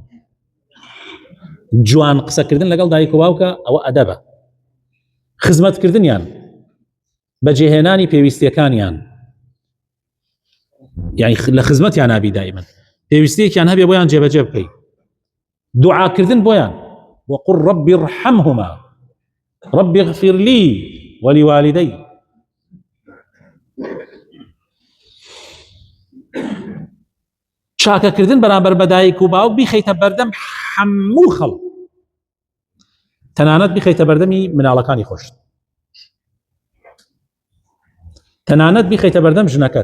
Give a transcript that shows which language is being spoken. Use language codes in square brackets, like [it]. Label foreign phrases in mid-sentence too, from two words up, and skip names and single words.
[ckb] جوان قسەکردن لەگەڵ دایک و باوکە ئەوە ئەدەبە. خزمەتکردنیان بەجێهێنانی پێویستیەکانیان یعنی لە خزمەتیان نابی دائیمەن پێویستیەکیان هەبێ بۆیان جێبەجێ بکەی. دوعاکردن بۆیان [ar] وقل رب ارحمهما رب اغفر لي ولوالدي. [ckb] چاکەکردن بەرامبەر بە دایک و باوک بیخەیتە بەردەم هەموو خەڵک، تەنانەت بیخەیتە بەردەمی مناڵەکانی خۆش، تەنانەت بیخەیتە بەردەم ژنەکەت.